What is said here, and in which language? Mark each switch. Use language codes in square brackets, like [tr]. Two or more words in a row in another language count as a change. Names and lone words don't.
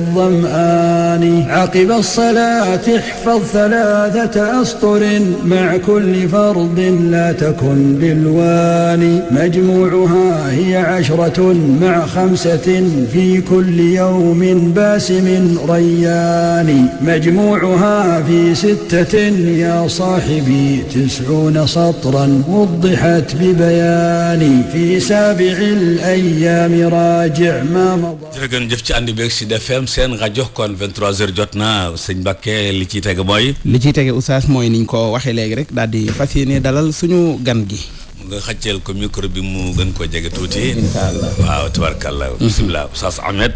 [ar] الظمآن عقب الصلاة احفظ 3 أسطر مع كل فرض لا تكن بالوان مجموعها هي 10 مع 5 في كل يوم باسم ريان مجموعها في 6 يا صاحبي 90 سطرا وضحت ببيان في 7 الأيام راجع ما مضى [wo] jërëjëf ci ànd beeg Sud FM seen rajo kon 23h jot na sëñ Mbàkke li ciy tege mooy li ciy tege oustaz mooy niñ ko waxee léegi rek daal di fas yéene dalal suñu gan gi nga xàcceel ko micro bi mu gën koo jege tuuti. [ar] إن شاء الله [wo] waaw tabarkalla. bisimilah Oustaz Ahmed.